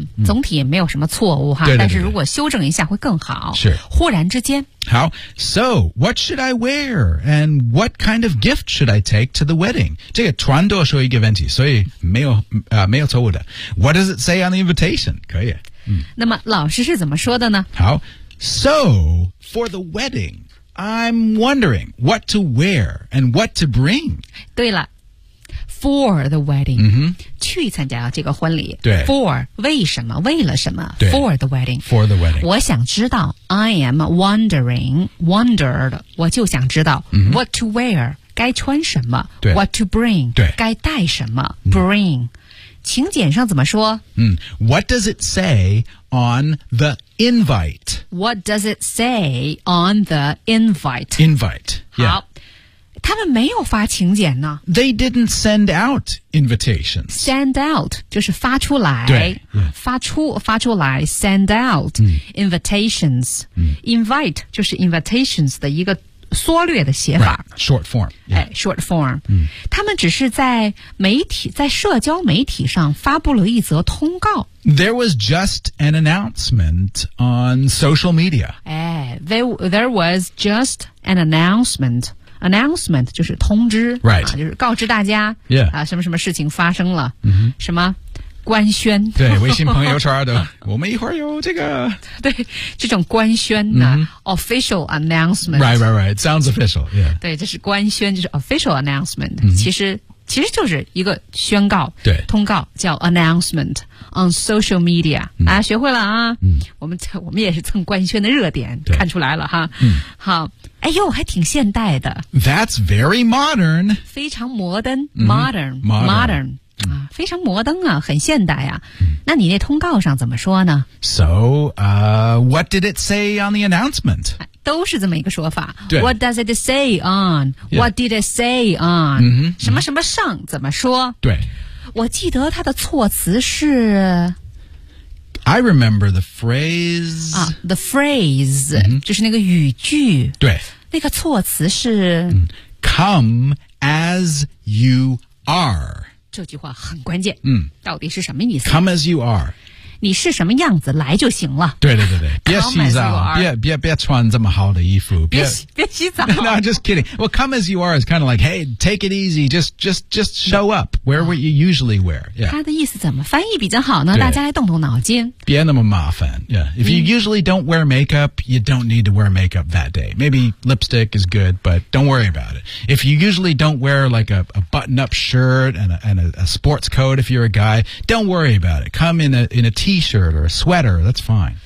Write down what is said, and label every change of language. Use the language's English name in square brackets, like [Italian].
[Chinese] 总体也没有什么错误哈，对对对对但是如果修正一下会更好。是。忽然之间。 [English] 好。So, what should I wear? And what kind of gift should I take to the wedding? [Chinese] 这个全都说一个问题，所以没有错误的。 [English] What does it say on the invitation? [Chinese] 可以。那么老师是怎么说的呢？好。 [English] So, for the wedding,I'm wondering what to wear and what to bring. [Chinese] 对了 [English] for the wedding,、 [Chinese] 去参加这个婚礼。对 for, 为什么为了什么对 [English] for the wedding. For the wedding. [Chinese] 我想知道 [English] I am wondering, wondered, [Chinese] 我就想知道、 [English] what to wear, [Chinese] 该穿什么对 [English] what to bring, [Chinese] 对该带什么 bring.、请柬上怎么说、 [English] What does it say on the invite? What does it say on the invite? Invite, yeah. [Chinese] 好，他们没有发请柬呢。 [English] They didn't send out invitations. [Chinese] Send out 就是发出来，对，发出来 ， [English] send out invitations. [Chinese] Invite 就是 invitations 的一个缩略的写法 [English] ，short form. 哎 ，short form. [Chinese] 他们只是在媒体，在社交媒体上发布了一则通告。 [English] There was just an announcement on social media. There was just an announcement. Announcement [Chinese] 就是通知 [English] ，right？ [Chinese] 就是告知大家 [English] ，yeah， [Chinese] 啊，什么什么事情发生了， mm-hmm. 什么官宣？对，微信朋友圈的，我们一会儿有这个，对，这种官宣呢、mm-hmm. ， [English] official announcement。 Right. Sounds official. Yeah. [Chinese] 对，这是官宣，就是 [English] official announcement、 [Chinese] mm-hmm.。其实就是一个宣告，对，通告叫 [English] announcement on social media、 [Chinese] 嗯。啊，学会了啊，嗯、我们也是蹭官宣的热点，看出来了哈。嗯、好，哎呦，还挺现代的。 [English] That's very modern， [Chinese] 非常摩登 ，modern、嗯、啊，非常摩登啊，很现代啊、嗯。那你那通告上怎么说呢 [English] ？So, what did it say on the announcement？ [Chinese] 都是这么一个说法。 [English] What does it say on?、 Yeah. What did it say on?、 Mm-hmm. [Chinese] 什么什么上怎么说？对，我记得它的措辞是。 [English] I remember the phrase. [Chinese] 啊 ， [English] the phrase、 [Chinese] mm-hmm. 就是那个语句。对，那个措辞是。 [English] Come as you are. [Chinese] 这句话很关键。嗯，到底是什么意思 [English] ？Come as you are. [Chinese] 你是什么样子来就行了。对，别洗澡，别穿这么好的衣服，别洗澡。 [English] No, just kidding. Well, come as you are is kind of like, hey, take it easy. Just show up. Wear what you usually wear. Yeah. [Chinese] 他的意思怎么翻译比较好呢？大家来动动脑筋。别那么麻烦。Yeah. [English] If you usually don't wear makeup, you don't need to wear makeup that day. Maybe lipstick is good, but don't worry about it. If you usually don't wear like a button-up shirt and a sports coat, if you're a guy, don't worry about it. Come in a T-shirt or a sweater, that's fine.